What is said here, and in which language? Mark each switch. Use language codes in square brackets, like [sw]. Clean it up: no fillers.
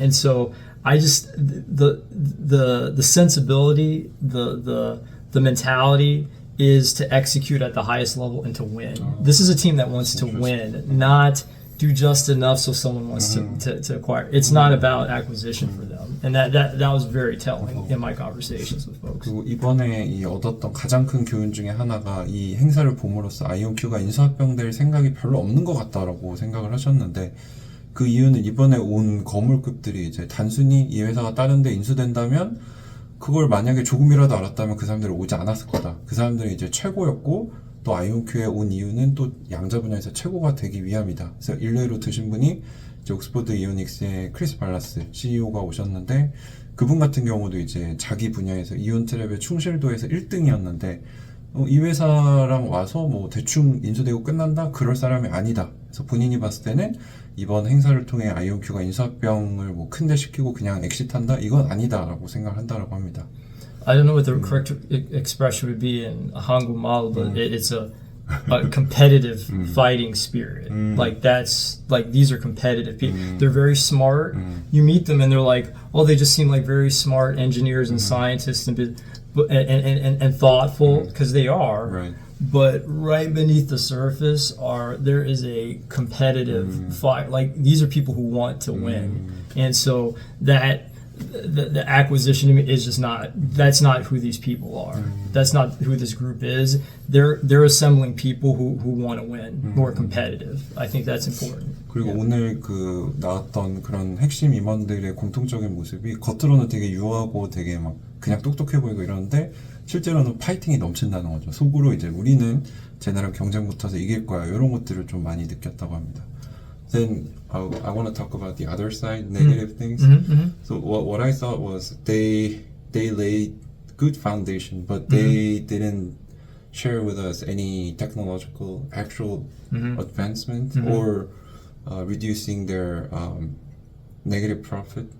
[en] And so I just the sensibility, the mentality is to execute at the highest level and to win. This is a team that wants to win, not do just enough so someone wants to acquire. It's not about acquisition for them, and that was very telling in my conversations with folks. [ko] 그리고 이번에 이 얻었던 가장 큰 교훈 중에 하나가 이 행사를 봄으로써 아이온큐가 인수합병될 생각이 별로 없는 것 같다라고 생각을 하셨는데 그 이유는 이번에 온 거물급들이 이제 단순히 이 회사가 다른 데 인수된다면 그걸 만약에 조금이라도 알았다면 그 사람들이 오지 않았을 거다. 그 사람들이 이제 최고였고 또 아이온큐에 온 이유는 또 양자 분야에서 최고가 되기 위함이다. 그래서 일례로 드신 분이 이제 옥스퍼드 이오닉스의 크리스 발라스 CEO가 오셨는데 그분 같은 경우도 이제 자기 분야에서 이온 트랩의 충실도에서 1등이었는데 이 회사랑 와서 뭐 대충 인수되고 끝난다? 그럴 사람이 아니다. 그래서 본인이 봤을 때는 이번 행사를 통해 아이온큐가 인수합병을 뭐 큰데 시키고 그냥 엑시트한다? 이건 아니다라고 생각한다라고 합니다. [en] I don't know what the correct expression would be in a Hangul model, but it's a competitive fighting spirit. Like these are competitive people. They're very smart. You meet them and they're like, oh, they just seem like very smart engineers and scientists and thoughtful because they are. Right. But right beneath the surface there is a competitive fight. Like these are people who want to win, and so that the acquisition is just that's not who these people are. That's not who this group is. They're assembling people who want to win, who are competitive. I think that's important. [ko] 그리고 오늘 그 나왔던 그런 핵심 임원들의 공통적인 모습이 겉으로는 되게 유하고 되게 막 그냥 똑똑해 보이고 이러는데 실제로는 파이팅이 넘친다는 거죠. 속으로 이제 우리는 쟤네랑 경쟁 붙어서 이길 거야. 이런 것들을 좀 많이 느꼈다고 합니다. [en] Then I want to talk about the other side, negative things. So what I thought was they laid good foundation, but they didn't share with us any technological actual advancement or reducing their negative profit.